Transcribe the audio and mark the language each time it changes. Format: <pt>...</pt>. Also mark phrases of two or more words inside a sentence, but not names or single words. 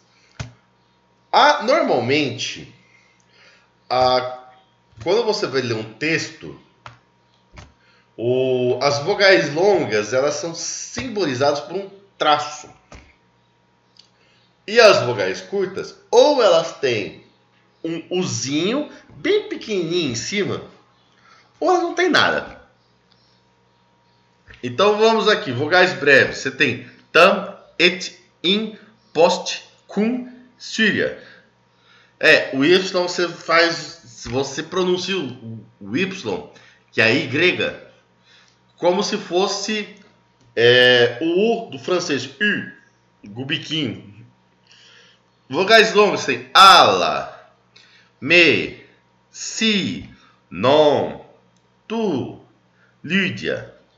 <pt>Normalmente, quando você vai ler um texto, as vogais longas elas são simbolizadas por um traço. E as vogais curtas, ou elas têm um uzinho bem pequenininho em cima, ou elas não têm nada. Então vamos aqui, vogais breves. Você tem</pt> <la>tam, et, in, post, cum, syria.</la> <pt>O Y você pronuncia o Y, que é a I grega, como se fosse o U do francês, U, o biquinho. Vogais longas tem</pt> <la>ala, me, si, non, tu, Lídia.</la>